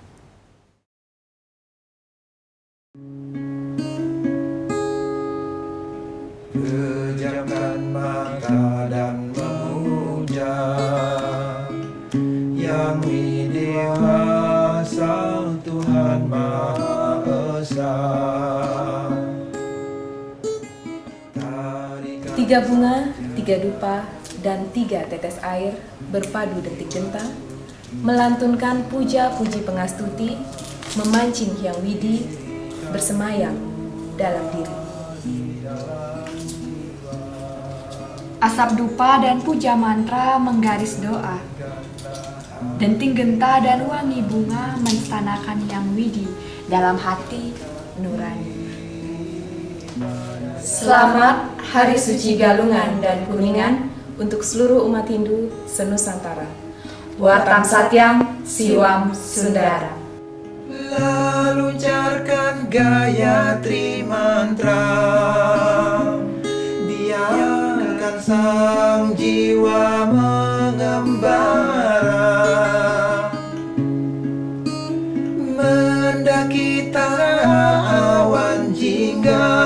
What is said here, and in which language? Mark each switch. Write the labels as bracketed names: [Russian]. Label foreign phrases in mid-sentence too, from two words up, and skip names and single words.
[Indonesian] Pejamkan mata dan memuja Yang Widewasa Tuhan Maha Esa. Tiga bunga, tiga dupa, dan tiga tetes air berpadu detik genta, melantunkan puja-puji pengastuti, memancing Hyang Widi, bersemayam dalam diri. Asap dupa dan puja mantra menggaris doa. Denting genta dan wangi bunga menstanakan Hyang Widi dalam hati nurani. Selamat Hari Suci Galungan dan Kuningan untuk seluruh umat Hindu senusantara. [Sanskrit] Wartam Satyam, Siwam Sundara. [Indonesian] Lalu luncarkan Gayatri mantra, biarkan sang jiwa mengembara, mendaki tanah awan jingga,